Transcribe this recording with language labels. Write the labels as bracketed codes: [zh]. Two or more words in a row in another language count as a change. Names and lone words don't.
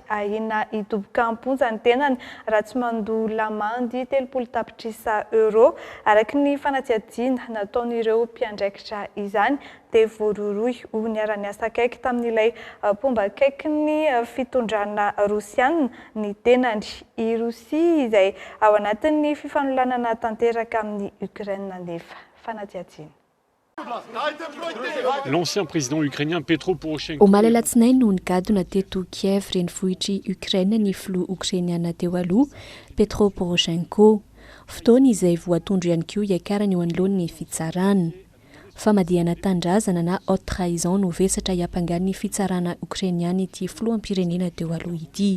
[mg] Ahina hidoboka am-ponja ny tenany raha tsy mandoa lamandy 30 tapitrisa euro araka ny fanatsiadiana nataon'ireo mpiandraikitra izany dia voaroroy ho niara-ny asa akaiky tamin'ilay pomba akaiky ny fitondrana Rosiana ny tenany. I Rosia izay ao anatin'ny fifanolonana tanteraka amin'ny Ukraine nefa. Fanatsiadiana. [fr] L'ancien président ukrainien Petro Poroshenko. [mg] Omaly alatsinainy no nigadona teto Kiev renivohitry Ukraine ny filoha ukrainiana teo aloha Petro Poroshenko. Fotoana izay voatondro ihany koa iakarany eo anoloan'ny fitsarana. Famadihana tandrazana na [fr] haute trahison [mg] no vesatra hiampangan'ny fitsarana ukrainiana ity filoham-pirenena teo aloha ity.